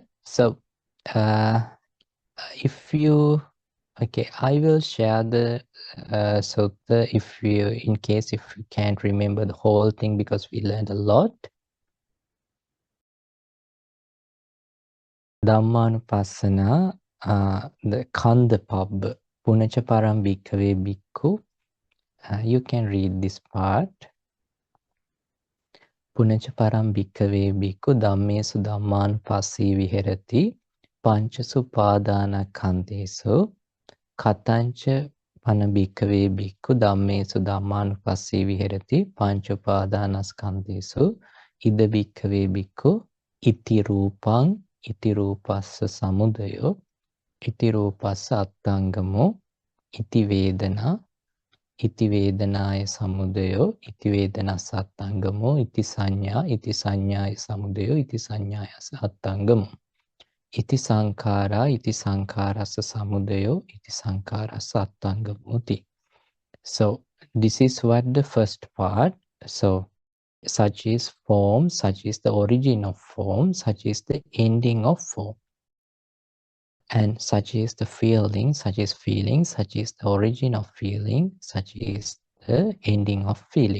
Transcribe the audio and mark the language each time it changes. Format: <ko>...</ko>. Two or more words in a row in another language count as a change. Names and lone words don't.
<en>So if you, okay, I will share the sutta if you, in case if you can't remember the whole thing, because we learned a lot.</en> <pi>Dhammanupassana, the Kandapabba, Punacha param bhikkhave bhikkhu.</pi> <en>You can read this part.</en> <pi>Punacha param bhikkhave bhikkhu dhammesu dhammanupassī viherati panchasu pādāna khandesu katancha pana bhikkhave bhikkhu dhammesu dhammanupassī viherati pancha pādānaskandhesu ida bhikkhave bhikkhu iti rūpaṃ iti rūpassa samudayo iti rūpassa attangamo iti vedana iti vedanaya samudayo iti vedanassa attangamo iti saññāya samudayo iti saññāya attangamo iti saṅkhārassa samudayo iti saṅkhārassa attangamoti.</pi> <en>So this is what the first part. So such is form, such is the origin of form, such is the ending of form. And such is the feeling, such is feeling, such is the origin of feeling, such is the ending of feeling.</en>